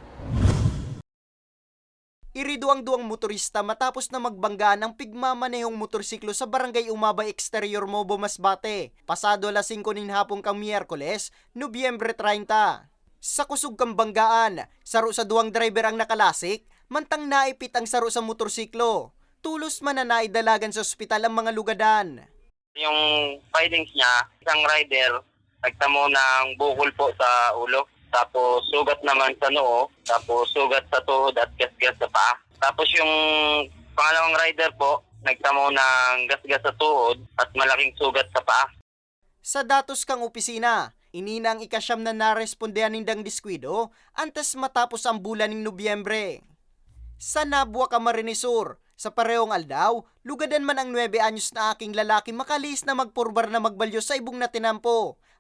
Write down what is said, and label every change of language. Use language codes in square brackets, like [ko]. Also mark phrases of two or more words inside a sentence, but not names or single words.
[bik] Irido ang duwang motorista matapos na magbangga ng pigmamanehong motorsiklo sa Barangay Umabay Exterior Mobo, Masbate. Pasado alas 5 nin hapon kang Miyerkules, Nobyembre 30. Sa kusog kang banggaan, saro sa duwang driver ang nakalasik, mantang naipit ang saro sa motorsiklo. Tulos man na naidalagan sa ospital ang mga lugadan. [tl] Yung findings niya, isang rider, nagtamo ng bukol po sa ulo. Tapos sugat naman sa noo, tapos sugat sa tuhod at gasgas sa paa. Tapos yung pangalawang rider po, nagtamo ng gasgas sa tuhod at malaking sugat sa paa. [bik] Sa datos kang opisina, inina ang ikasyam na narespondehan nindang diskwido antes matapos ang bulan ng Nobyembre. Sa Nabua, Camarines Sur, sa parehong aldaw, lugadan man ang 9 anyos na aking lalaki makalis na magpurbar na magbalyo sa ibong na tinampo.